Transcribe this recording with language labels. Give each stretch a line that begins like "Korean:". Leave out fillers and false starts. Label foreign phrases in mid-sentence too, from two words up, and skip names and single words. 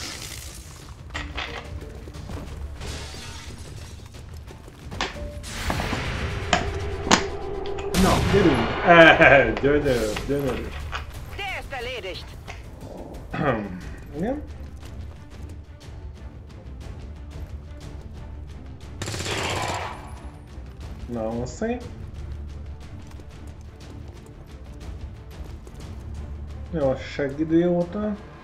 Hungarian: Na, gyerünk! Gyönyörű, gyönyörű.
German: Der ist erledigt.
Hungarian: Igen? Na, szép. Jó, seggidióta.